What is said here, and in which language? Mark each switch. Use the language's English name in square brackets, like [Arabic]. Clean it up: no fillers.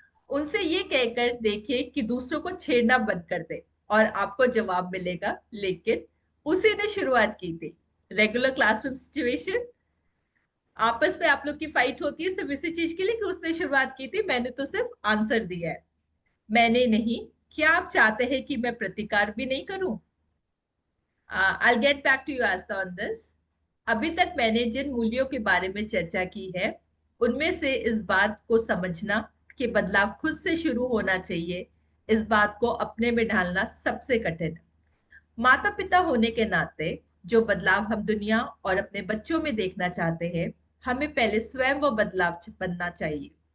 [Hindi] उनसे ये कहकर देखिए कि दूसरों को छेड़ना बंद कर दे और आपको जवाब मिलेगा, लेकिन उसी ने शुरुआत की थी। [English] regular classroom situation, [Hindi] आपस में आप लोग की फाइट होती है सिर्फ इसी चीज के लिए कि उसने शुरुआत की थी, मैंने तो सिर्फ आंसर दिया है। मैंने नहीं। क्या आप चाहते हैं कि मैं प्रतिकार भी नहीं करूं? [English] I'll get back to you Asta on this. [Hindi] अभी तक मैंने जिन मूल्यों के बारे में चर्चा की है, उनमें से इस बात को समझना कि बदलाव खुद से शुरू होना चाहिए, इस बात को अपने में ढालना सबसे कठिन है। माता पिता होने के नाते जो बदलाव हम दुनिया और अपने बच्चों में देखना चाहते हैं, हमें पहले स्वयं वो बदलाव बनना चाहिए।